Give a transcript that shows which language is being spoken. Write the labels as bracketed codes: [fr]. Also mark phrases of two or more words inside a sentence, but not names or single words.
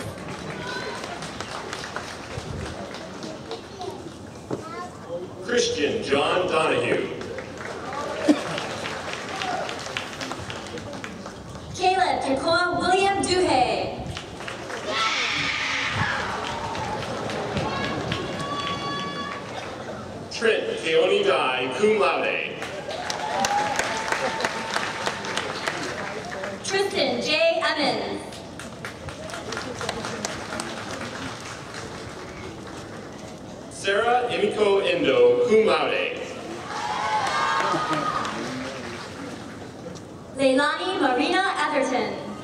[en] Christian John Donahue. Caleb Kekoa William Duhay. Trent Keoni Dai, [la] cum laude. [en] Tristan J. Emmons. Sarah Emiko Endo, [la] cum laude. [en] Leilani Marina Atherton.